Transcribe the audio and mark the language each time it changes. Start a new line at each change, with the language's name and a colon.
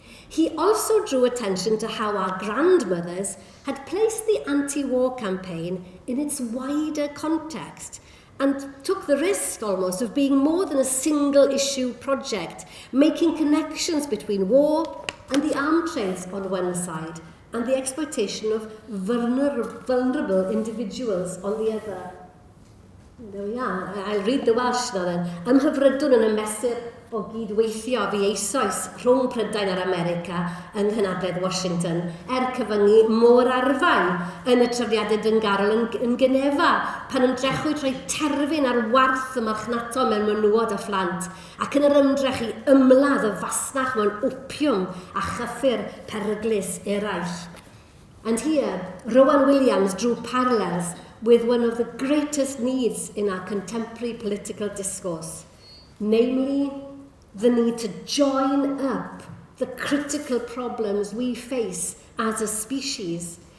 English: He also drew attention to how our grandmothers had placed the anti-war campaign in its wider context and took the risk almost of being more than a single-issue project, making connections between war and the arms trades on one side and the exploitation of vulnerable individuals on the other. There we are. I'll read the Welsh now then.
Welsh: Ymhyfrydwn yn y mesur o gydweithio fi eisoes rhwng Prydain a'r America yng Nghenadledd Washington cyfyngu môr arfau yn y trefniadau dyngarol yn Genefa pan ymdrechwyd rhoi terfyn ar warth y marchnato mewn menywod a phlant ac yn yr ymdrech i ymladd y fasnach mewn opiwm a chyffur peryglus eraill.
English: And here, Rowan Williams drew parallels with one of the greatest needs in our contemporary political discourse, namely the need to join up the critical problems we face as a species.